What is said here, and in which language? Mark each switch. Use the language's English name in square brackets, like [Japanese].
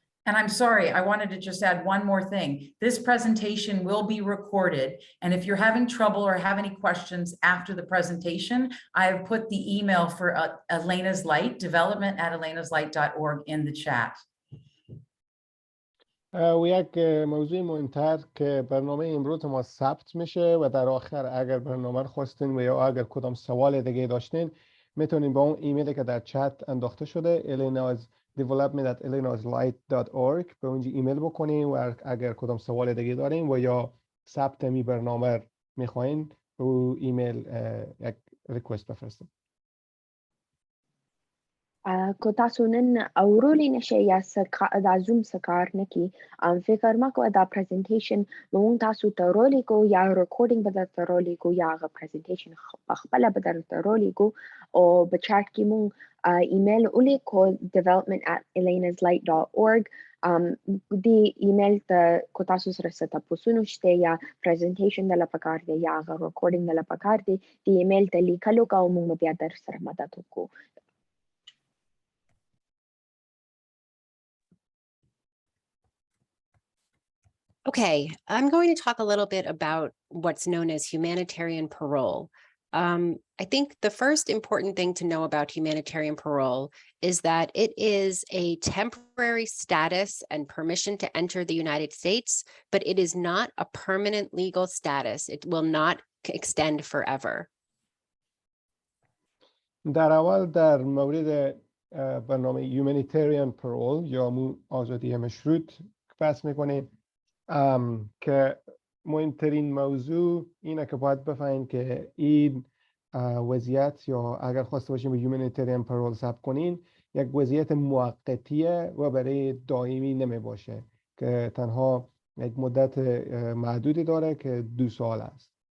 [English] And I'm sorry, I wanted to just add one more thing. This presentation will be recorded. And if you're having trouble or have any questions after the presentation, I have put the email for Elena's Light, development@elenaslight.org in the chat. [Persian] و یک موضوع مهمتر که برنامه امروز ما ثبت میشه و در آخر اگر برنامه رو خواستین و یا اگر کدام سوال دیگه داشتین میتونین با اون ایمیلی که در چت انداخته شده development@elenaslight.org به اونجا ایمیل بکنین و اگر کدام سوال دیگه دارین و یا ثبت می برنامه میخواین به ایمیل یک ریکوست بفرستین. [Pashto] که تاسو نن اورولی نشئ یا دا زوم څه کار نه کوي، فکر مه کوه دا پریزنټیشن به موږ تاسو ته رالیږو یا ریکارډینګ به درته رالیږو یا هغه پریزنټیشن پخپله به درته رالیږو او په چاټ کې موږ ایمیل ولیکو development@elenaslight.org. دې ایمیل ته که تاسو سره څه تپوسونه شته یا پریزنټیشن دله پکار دی یا هغه ریکارډینګ دله پکار دی، دې ایمیل ته لیکل وکړه او موږ به بیا در سره مدد وکړو. [English] Okay, I'm going to talk a little bit about what's known as humanitarian parole. I think the first important thing to know about humanitarian parole is that it is a temporary status and permission to enter the United States, but it is not a permanent legal status. It will not extend forever. [Persian] در اول در مورد برنامه humanitarian parole یا آزادی مشروط بحث میکنیم که مهمترین موضوع اینه که باید بفهمین که این وضعیت یا اگر خواسته باشیم به humanitarian parole ثبت کنین یک وضعیت موقتیه و برای دائمی نمی باشه که تنها یک مدت محدودی داره که 2 سال است.